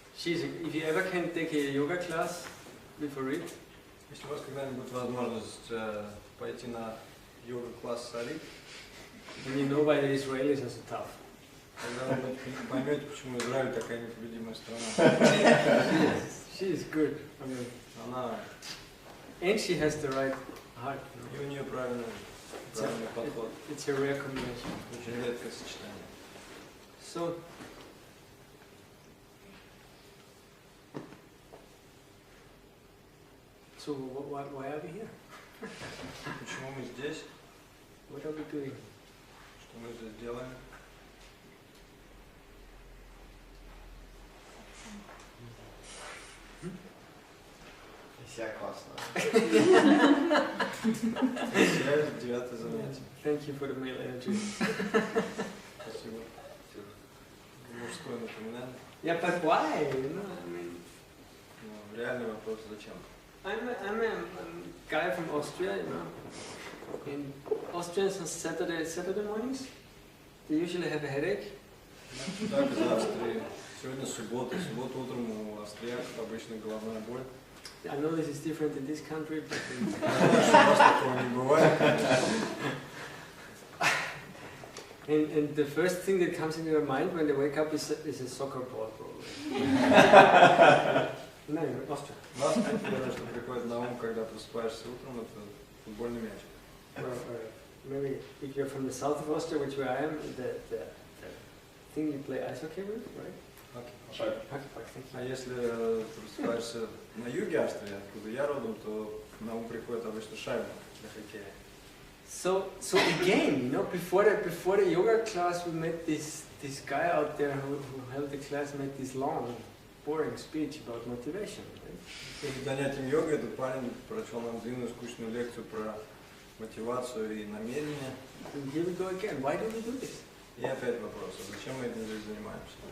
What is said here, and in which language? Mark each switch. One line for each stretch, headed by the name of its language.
English: If you ever can take a yoga class with Ulrich,
Russian: Если у вас когда-нибудь возможность пойти на йога-класс с Арит,
English: and you know why the Israelis are so tough.
Russian: тогда вы поймете, почему Израиль такая непобедимая страна.
English: She is good. I mean,
Russian: Она,
English: and she has the right heart.
Russian: и у нее правильный подход.
English: It's a rare combination.
Russian: Очень редкое сочетание.
English: So why are we here?
Russian: Почему мы здесь?
English: What are we doing?
Russian: Что мы здесь делаем? Вся классно. Девятое занятие.
English: Thank you for the male energy.
Russian: Спасибо. Мужское напоминание.
English: Yeah, but why? You know, I mean,
Russian: Реальный вопрос, зачем?
English: I'm a guy from Austria, you know. In Austrians on Saturday mornings, they usually have a headache.
Russian: Так, из Австрии. Сегодня суббота. Суббота утром у австрияков обычно головная боль.
English: I know this is different in this country, but
Russian: У нас такого не бывает.
English: and the first thing that comes into your mind when they wake up is a soccer ball, probably. No, Austria.
Russian: У нас первое, что приходит на ум, когда просыпаешься утром, это футбольный мяч.
English: Maybe if you're from the south of Austria, which where I am, the thing you play ice hockey with, right? Hockey puck, thank you.
Russian: А если просыпаешься на юге Австрии, откуда я родом, то на ум приходит обычно шайба для хоккея.
English: So again, you know, before the yoga class, we met this guy out there who held the class, made this long, boring speech about motivation. Right?
Russian: Перед занятием йогой этот парень прочел нам длинную скучную лекцию про мотивацию и намерение.
English: And here we go again. Why do we do this?
Russian: И опять вопрос, а зачем мы этим здесь занимаемся?